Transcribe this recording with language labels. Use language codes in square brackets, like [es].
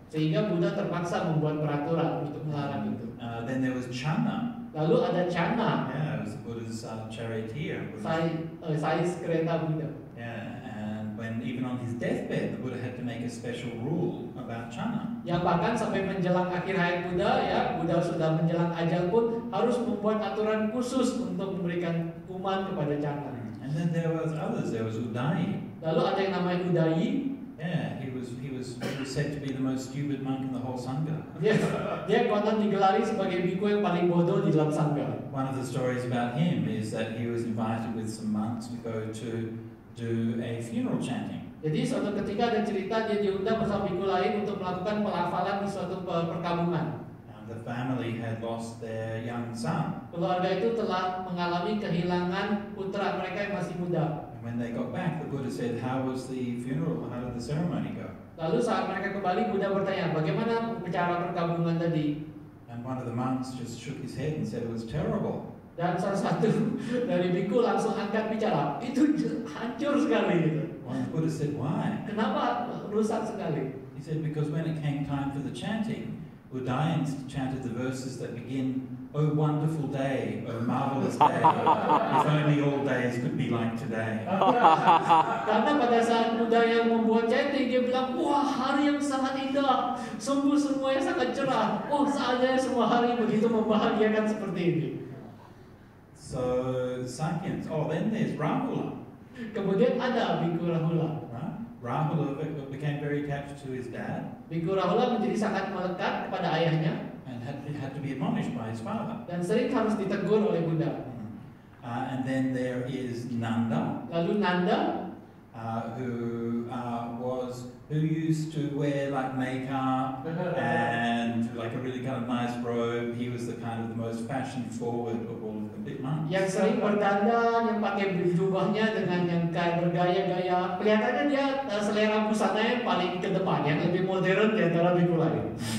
[id] Sehingga Buddha terpaksa membuat peraturan untuk melarang itu. [en] Then there was Channa. [id] Lalu ada Channa. [en] Yeah, it was the Buddha's charioteer. [id] Sais kereta Buddha. [en] Yeah, and when even on his deathbed, the Buddha had to make a special rule about Channa. [id] Yang bahkan sampai menjelang akhir hayat Buddha, ya Buddha sudah menjelang ajal pun harus membuat aturan khusus untuk memberikan hukuman kepada Channa. [en] And then there was others. There was Udayi. [id] Lalu ada yang namanya Udayi. [en] Yeah, he was said to be the most stupid monk in the whole Sangha. [id] Dia konon digelari sebagai biku yang paling bodoh di dalam Sangha. [en] One of the stories about him is that he was invited with some monks to go to do a funeral chanting. [id] Jadi suatu ketika ada cerita dia diundang bersama biku lain untuk melakukan pelafalan di suatu perkampungan. [en] The family had lost their young son. [id] Keluarga itu telah mengalami kehilangan putra mereka yang masih muda. [en] When they got back, the Buddha said, "How was the funeral? How did the ceremony go?" [id] Lalu saat mereka kembali, Buddha bertanya, bagaimana upacara perkabungan tadi? [en] And one of the monks just shook his head and said it was terrible. [id] Dan salah satu dari biku langsung angkat bicara, itu hancur sekali gitu. [en] Well, the Buddha said, "Why?" [id] Kenapa rusak sekali? [en] He said, "Because when it came time for the chanting, Udayans chanted the verses that begin, 'Oh wonderful day, oh marvelous day, if only all days could be like today.'" [id] Karena pada saat Buddha yang membuat chanting, dia bilang, wah hari yang sangat indah, sungguh semuanya sangat cerah. Oh saatnya semua hari begitu membahagiakan seperti ini. [en] So Sakyans. Oh, then there's Rahula. [id] Kemudian ada Biku Rahula. [en] Rahula became very attached to his dad. [id] Biku Rahula menjadi sangat melekat kepada ayahnya. [en] And had to be admonished by his father. [id] Dan sering harus ditegur oleh Buddha. [en] And then there is Nanda. [id] Lalu Nanda, [en] who was who used to wear like makeup and like a really kind of nice robe. He was the kind of the most fashion forward of all of the big monks. [id] Yang sering berdandan, yang pakai jubahnya dengan yang kayak bergaya-gaya. Kelihatannya dia selera busananya paling ke depan, yang lebih modern di antara biku lain.